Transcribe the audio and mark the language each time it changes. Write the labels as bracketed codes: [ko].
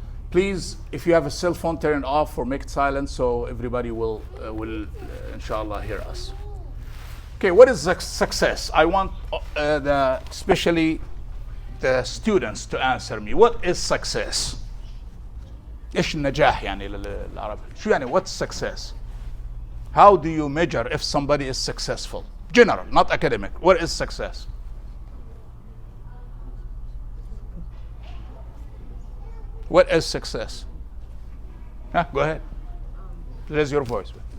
[en] Please, if you have a cell phone, turn it off or make it silent so everybody will inshallah, hear us. Okay, what is success? I want especially the students to answer me. What is success? [ar] إيش النجاح يعني للعرب؟ شو يعني [en] what's success? How do you measure if somebody is successful? General, not academic. What is success? What is success? Go ahead. Raise your voice.